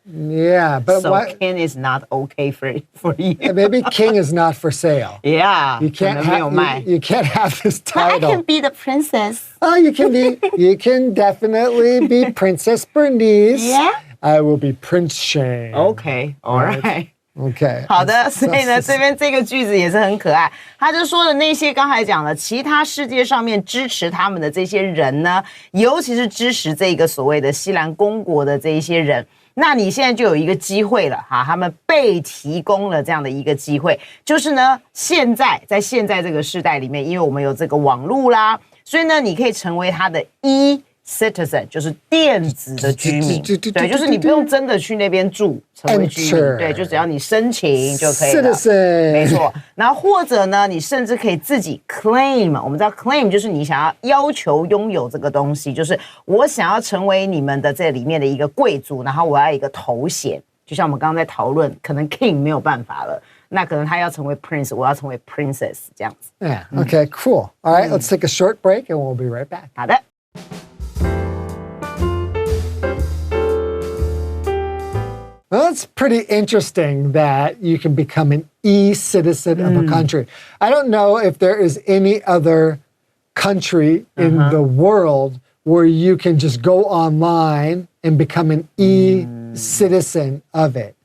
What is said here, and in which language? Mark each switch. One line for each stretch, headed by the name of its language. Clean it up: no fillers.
English: Yeah, but so king is not okay for you. Maybe king is not for sale. Yeah, you can't have this title. But I can be the princess. Oh, you can definitely be Princess Bernice. Yeah. I will be Prince Shane. Okay, all right. Okay.
Chinese: 好的，所以呢，这边这个句子也是很可爱。他就说的那些刚才讲了，其他世界上面支持他们的这些人呢，尤其是支持这个所谓的西兰公国的这一些人，那你现在就有一个机会了哈，他们被提供了这样的一个机会，就是呢，现在这个世代里面，因为我们有这个网络啦，所以呢，你可以成为他的citizen 就是电子的居民，对，就是你不用真的去那边住成为居民，对，就只要你申请就可以了，
English: Citizen
Chinese: 没错。然后或者呢，你甚至可以自己 claim， 我们知道 claim 就是你想要求拥有这个东西，就是我想要成为你们的这里面的一个贵族，然后我要一个头衔，就像我们刚刚在讨论，可能 king 没有办法了，那可能他要成为 prince， 我要成为 princess 这样子。
English: Yeah. Okay. Cool. All right. Let's take a short break, and we'll be right back.
Chinese: 好的。
English: Well, it's pretty interesting that you can become an e-citizen of a country. I don't know if there is any other country in the world where you can just go online and become an e-citizen of it.